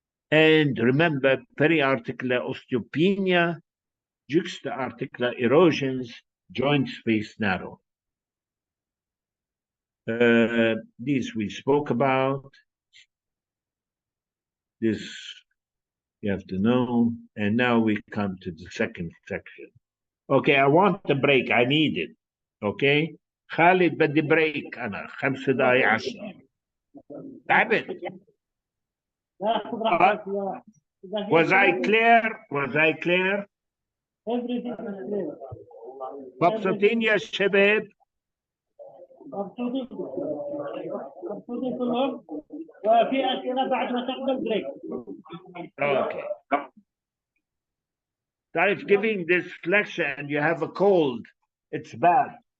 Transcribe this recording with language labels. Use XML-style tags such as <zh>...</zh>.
<en>And remember periarticular osteopenia, juxta-articular erosions, joint space narrow. These we spoke about. This you have to know. And now we come to the second section. Okay, I want the break. I need it. Okay?</en> <ar>خالد بدي بريك أنا 5 دقايق 10 تعبت.</ar> <en>Was I clear? Was I clear? Everything is clear.</en> <ar>مبسوطين يا شباب؟ مبسوطين كلهم، وفي أسئلة بعد ما تقبل بريك.</ar> <en>Okay. If giving this lecture and you have a cold, it's bad.</en>